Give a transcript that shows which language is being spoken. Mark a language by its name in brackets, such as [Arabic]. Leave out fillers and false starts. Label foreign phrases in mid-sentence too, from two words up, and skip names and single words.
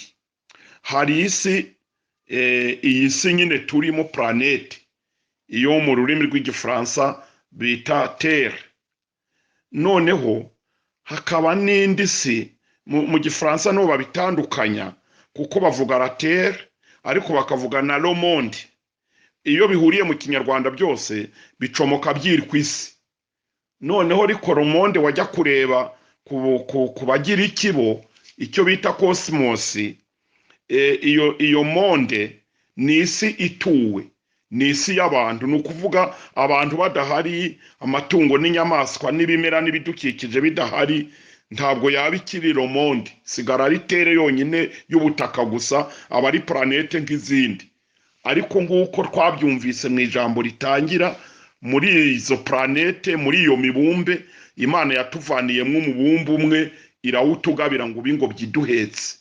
[Kinyarwanda] Hari isi, iyi si nyine turimo, planete, iyo mu rurimi rw'igifaransa bita terre. Noneho hakaba n'indi si, mu gifaransa niho babitandukanya, kuko bavuga [French] la terre [Kinyarwanda] ariko bakavuga na [French] le monde. [Kinyarwanda] Iyo bihuriye mu kinyarwanda byose bicomoka byiri ku isi. Noneho ariko [French] le monde [Kinyarwanda] wajya kureba ku bagira ikibo, icyo bita cosmos, iyo monde ni isi ituwe, ni isi y'abantu. Ni ukuvuga abantu badahari, amatungo n'inyamaswa n'ibimera n'ibidukikije bidahari, ntabwo yaba ikiri [French] le monde, [Kinyarwanda] sigara ari terre yonyine y'ubutaka gusa, aba ari planete nk'izindi. Ariko nguko twabyumvise mu ijambo ritangira, muri izo planete, muri iyo mibumbe, Imana yatuvaniyemo umubumbe umwe, irawutugabira ngo ubingo byiduhetse.